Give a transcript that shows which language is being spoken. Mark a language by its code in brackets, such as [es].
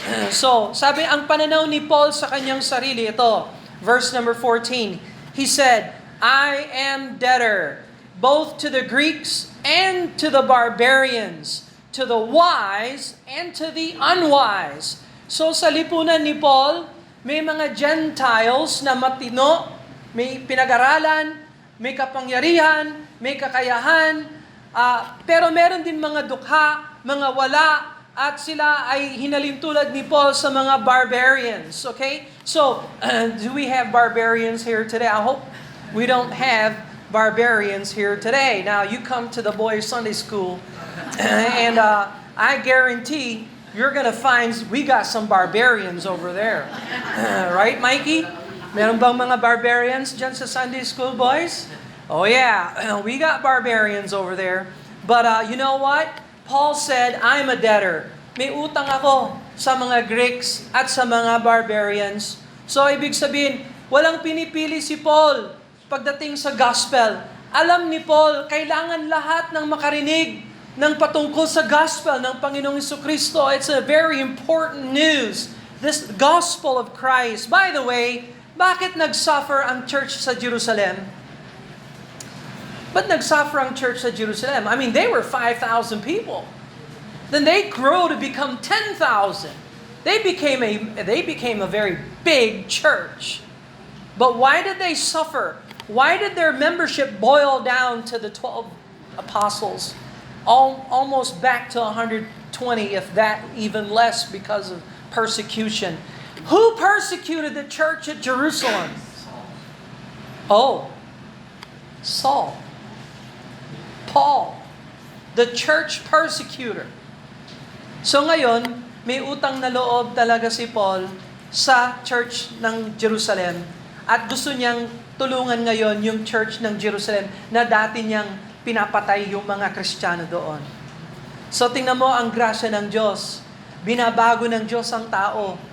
[tl] So, sabi ang pananaw ni Paul sa kanyang sarili, ito, verse number 14. [en] He said, I am debtor both to the Greeks and to the barbarians, to the wise and to the unwise. [tl] So sa lipunan ni Paul, may mga Gentiles na matino, may pinag-aralan, may kapangyarihan, may kakayahan, pero meron din mga dukha, mga wala, at sila ay hinalintulad ni Paul sa mga barbarians. [en] Okay? So, do we have barbarians here today? I hope we don't have barbarians here today. Now, you come to the boys' Sunday school, and I guarantee you're going to find we got some barbarians over there. Right, Mikey? [tl] Meron bang mga barbarians dyan sa Sunday school, boys? [en] Oh yeah, we got barbarians over there. But you know what? Paul said, I'm a debtor. [tl] May utang ako sa mga Greeks at sa mga barbarians. So ibig sabihin, walang pinipili si Paul pagdating sa gospel. Alam ni Paul, kailangan lahat ng makarinig ng patungkol sa gospel ng Panginoong Jesucristo. [en] It's a very important news. This gospel of Christ. By the way, [tl] bakit nagsuffer ang church sa Jerusalem? [en] But [tl] nagsuffer ang church sa Jerusalem. [en] I mean, they were 5,000 people. Then they grew to become 10,000. They became a very big church. But why did they suffer? Why did their membership boil down to the 12 apostles? Almost back to 120, if that even less, because of persecution. Who persecuted the church at Jerusalem? Oh, Saul. Paul, the church persecutor. [tl] So ngayon, may utang na loob talaga si Paul sa church ng Jerusalem at gusto niyang tulungan ngayon yung church ng Jerusalem na dati niyang pinapatay yung mga Kristiyano doon. So tingnan mo ang grasya ng Diyos. Binabago ng Diyos ang tao.